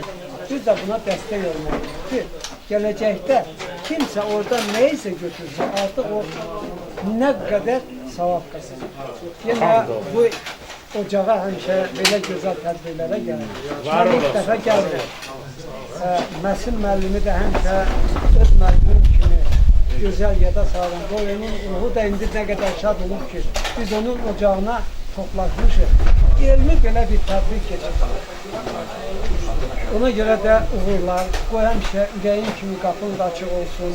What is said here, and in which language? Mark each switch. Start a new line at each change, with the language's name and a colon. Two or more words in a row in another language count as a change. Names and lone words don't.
Turkish: Biz de buna destek olmalıyız ki gelecekte kimse orada neyse götürse artık o ne kadar savab kazanır. Yine bu ocağa hemşe böyle güzel tedbirlere gelir. Ben ilk defa geldim.
Azerbaijani: Məsin müəllimi də həmişə öz müəllimim kimi gözəl yada sağlam. Onun ruhu da indi nə qədər şad olub ki, biz onun ocağına toplaşmışıq. Elmi belə bir tədbir keçir. Ona görə də uğurlar, qoy həmişə ürəyin kimi qapın da açıq olsun.